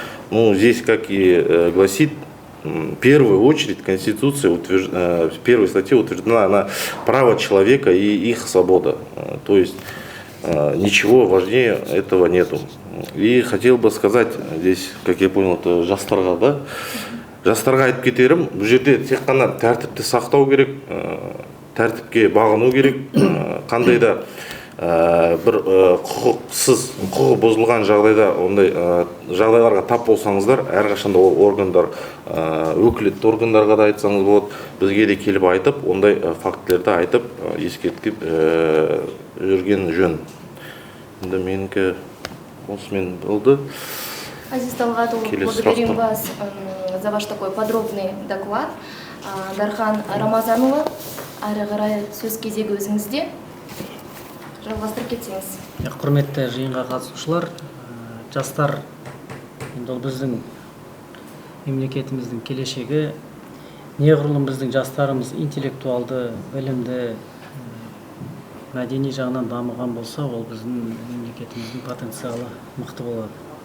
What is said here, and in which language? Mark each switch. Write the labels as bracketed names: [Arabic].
[Russian] Здесь, как и гласит, в первую очередь Конституция, в первой статье утверждена она право человека и их свобода. То есть ничего важнее этого нету. И хотел бы сказать, здесь, как я понял, это [Kazakh] жастарға, [Russian] да? [Kazakh] Жастарға айтып кетерім, бұл жерде тек қана тәртіпті сақтау керек, тәртіпке бағыну керек, қандай да бір құқы бұзылған жағдайда, ондай жағдайларға тап болсаңыздар, әрқашанда ол органдар, өкілетті органдарға да айтсаңыз болады, бізге де келіп айтып, ондай фактілерді айтып, ескертіп жүрген жөн. Енді менікі осымен болды. [Russian] Азиз Талгатулы, благодарим вас за ваш такой подробный доклад. [Kazakh] Дархан Рамазанұлы, ары қарай сөз кезегі өзіңізде. Жалғастырып кетсеңіз. Құрметті жиынға қатысушылар, жастар, енді ол біздің мемлекетіміздің келешегі, неғұрлым біздің жастарымыз интеллектуалды, білімді, мәдени жағынан дамыған болса, ол біздің мемлекетіміздің потенциалы мықты болады.